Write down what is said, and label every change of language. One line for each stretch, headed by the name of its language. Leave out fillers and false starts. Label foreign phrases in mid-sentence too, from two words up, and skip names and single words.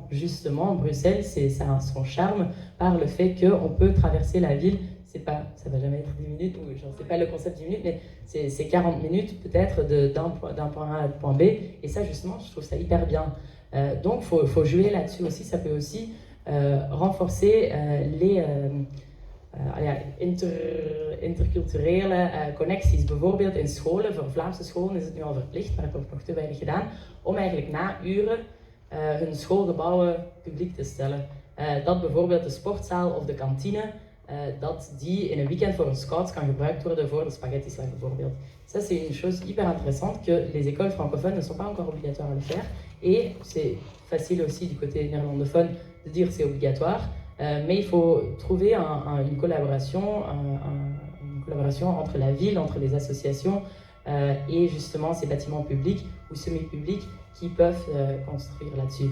French: Justement, Bruxelles, ça a son charme par le fait qu'on peut traverser la ville. Ça ne va jamais être 10 minutes, ou je ne sais pas le concept 10 minutes, mais c'est 40 minutes peut-être d'un point A à un point B. Et ça, justement, je trouve ça hyper bien. Donc, il faut jouer là-dessus aussi. Ça peut aussi renforcer les
Dutch: interculturele connecties. Bijvoorbeeld in scholen, voor Vlaamse scholen is het nu al verplicht, maar dat wordt nog te weinig gedaan, om eigenlijk na uren hun schoolgebouwen publiek te stellen. Dat bijvoorbeeld de sportzaal of de kantine, dat die in een weekend voor een scouts kan gebruikt worden voor de spaghettislag bijvoorbeeld.
French: Ça c'est une chose hyper intéressante que les écoles francophones ne sont pas encore obligatoires à le faire, et c'est facile aussi du côté néerlandophone de dire c'est obligatoire. Mais il faut trouver une collaboration entre la ville, entre les associations et justement ces bâtiments publics ou semi-publics qui peuvent construire là-dessus.